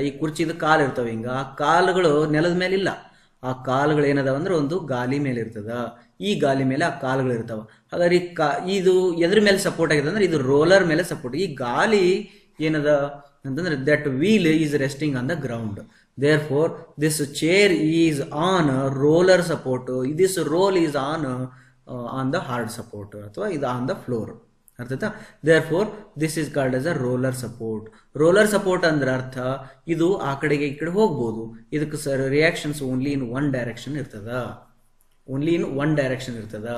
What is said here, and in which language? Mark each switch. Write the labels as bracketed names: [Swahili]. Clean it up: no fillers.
[Kannada] ಈ ಕುರ್ಚಿದ ಕಾಲು ಇರ್ತಾವ. ಹಿಂಗ ಆ ಕಾಲುಗಳು ನೆಲದ ಮೇಲೆ ಇಲ್ಲ, ಆ ಕಾಲುಗಳು ಏನದಾವ ಅಂದ್ರೆ ಒಂದು ಗಾಲಿ ಮೇಲೆ ಇರ್ತದ. ಈ ಗಾಲಿ ಮೇಲೆ ಆ ಕಾಲುಗಳು ಇರ್ತಾವ. ಹಾಗಾದ್ರೆ ಇದು ಎದ್ರ ಮೇಲೆ ಸಪೋರ್ಟ್ ಆಗಿದೆ ಅಂದ್ರೆ ಇದು ರೋಲರ್ ಮೇಲೆ ಸಪೋರ್ಟ್. ಈ ಗಾಲಿ ಏನದ ಅಂತಂದ್ರೆ [English] That wheel is resting on the ground. Therefore, this chair is on roller support. This roll is on the hard support [Kannada] ಅಥವಾ ಇದು [English] on the floor. [Kannada] ಅರ್ಥಾಯ್ತಾ? [English] Therefore, this is called as a roller support. [Kannada] Roller support ಅಂದ್ರೆ ಅರ್ಥ ಇದು ಆ ಕಡೆಗೆ ಈ ಕಡೆ ಹೋಗ್ಬೋದು. ಇದಕ್ಕೆ [English] reactions only in 1 direction [Kannada] ಇರ್ತದ. [English] Only in 1 direction ಇರ್ತದ.